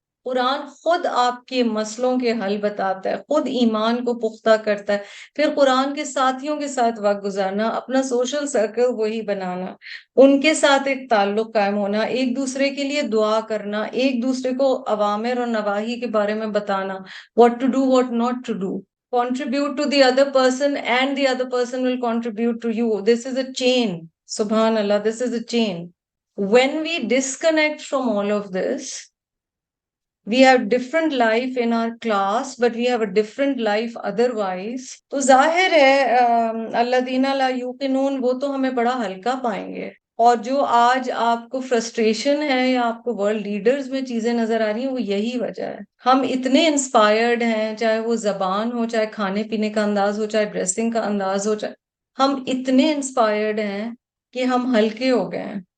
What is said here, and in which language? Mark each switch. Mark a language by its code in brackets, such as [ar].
[ur] قرآن خود آپ کے مسئلوں کے حل بتاتا ہے، خود ایمان کو پختہ کرتا ہے. پھر قرآن کے ساتھیوں کے ساتھ وقت گزارنا، اپنا سوشل سرکل وہی بنانا، ان کے ساتھ ایک تعلق قائم ہونا، ایک دوسرے کے لیے دعا کرنا، ایک دوسرے کو اوامر اور نواہی کے بارے میں بتانا، [en] what to do, what not to do. Contribute to the other person and the other person will contribute to you. This is a chain. Subhanallah, this is a chain. When we disconnect from all of this, We have different life in our class, but we have a different life otherwise. [ur] تو ظاہر ہے الذین لا یوقنون وہ تو ہمیں بڑا ہلکا پائیں گے. اور جو آج آپ کو فرسٹریشن ہے یا آپ کو ورلڈ لیڈرز میں چیزیں نظر آ رہی ہیں وہ یہی وجہ ہے. ہم اتنے انسپائرڈ ہیں, چاہے وہ زبان ہو, چاہے کھانے پینے کا انداز ہو, چاہے ڈریسنگ کا انداز ہو, چاہے ہم اتنے انسپائرڈ ہیں کہ ہم ہلکے ہو گئے ہیں.